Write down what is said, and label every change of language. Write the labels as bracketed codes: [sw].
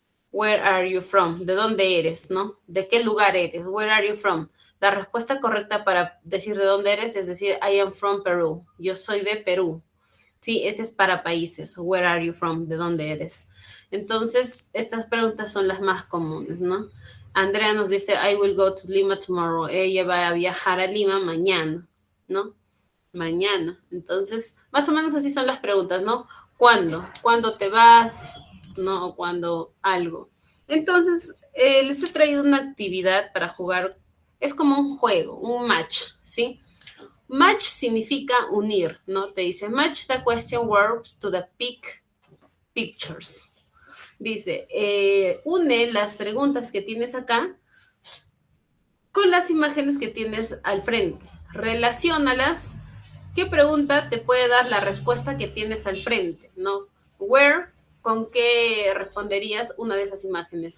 [en] Where are you from? [es] ¿De dónde eres, no? ¿De qué lugar eres? Where are you from? La respuesta correcta para decir de dónde eres es decir, [en] I am from Peru. [es] Yo soy de Perú. Sí, ese es para países. [en] Where are you from? [es] ¿De dónde eres? Entonces, estas preguntas son las más comunes, ¿no? Andrea nos dice, [en] I will go to Lima tomorrow. [es] Ella va a viajar a Lima mañana, ¿no? Mañana. Entonces, más o menos así son las preguntas, ¿no? ¿Cuándo? ¿Cuándo te vas? ¿No? O cuando algo. Entonces, les he traído una actividad para jugar. Es como un juego, un match, ¿sí? Match significa unir, ¿no? Te dice [en] match the question words to the pictures. [es] Dice, une las preguntas que tienes acá con las imágenes que tienes al frente. Relaciónalas. ¿Qué pregunta te puede dar la respuesta que tienes al frente? ¿No? Where, ¿con qué responderías una de esas imágenes?